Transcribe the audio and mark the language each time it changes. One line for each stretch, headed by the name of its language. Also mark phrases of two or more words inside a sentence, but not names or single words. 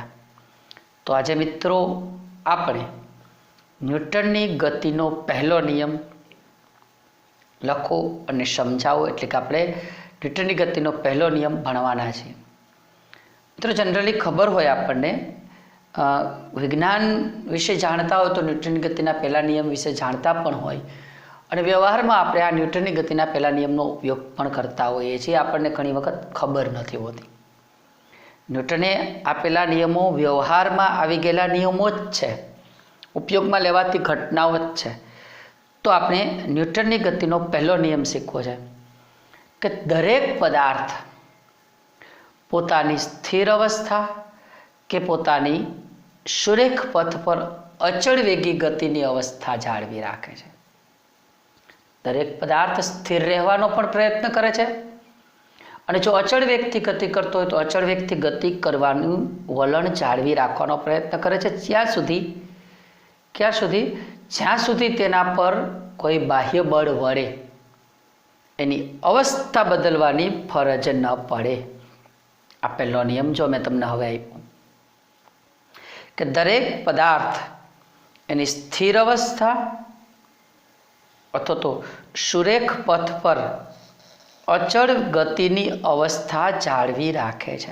Gujarati: તો આજ મિત્રો આપણે ન્યૂટનની ગતિનો પહેલો નિયમ લખો અને સમજાવો એટલે કે આપણે ન્યૂટનની ગતિનો પહેલો નિયમ ભણવાના છે। મિત્રો જનરલી ખબર હોય આપણને વિજ્ઞાન વિશે જાણતા હો તો ન્યૂટનની ગતિના પહેલા નિયમ વિશે જાણતા પણ હોય અને વ્યવહારમાં આપણે આ ન્યૂટનની ગતિના પહેલા નિયમનો ઉપયોગ પણ કરતા હોઈએ છીએ। આપણને ઘણી વખત ખબર નથી હોતી। ન્યૂટને આપેલા નિયમો વ્યવહારમાં આવી ગેલા નિયમો જ છે, ઉપયોગ મેં લેવાતી ઘટનાઓં હૈ। તો આપને ન્યૂટનની ગતિનો પહેલો નિયમ શીખવો
Hindi: है कि
Gujarati: દરેક પદાર્થ પોતાની સ્થિર અવસ્થા કે પોતાની સુરેખ પથ પર અચલ વેગી ગતિની અવસ્થા જાળવી રાખે છે। દરેક પદાર્થ સ્થિર રહેવાનો પણ પ્રયત્ન કરે છે અને જો અચલ વેગથી ગતિ કરતો હોય તો અચલ વેગથી ગતિ કરવાનું વલણ જાળવી રાખવાનો પ્રયત્ન કરે છે ક્યા સુધી જ્યાં સુધી તેના પર કોઈ બાહ્ય બળ વળે એની અવસ્થા બદલવાની ફરજ ન પડે। આ પહેલો નિયમ જો મૈં તમને હવે આપ્યો કિ દરેક પદાર્થ એની સ્થિર અવસ્થા અથવા તો સુરેખ પથ પર અચલ ગતિની અવસ્થા જાળવી રાખે છે।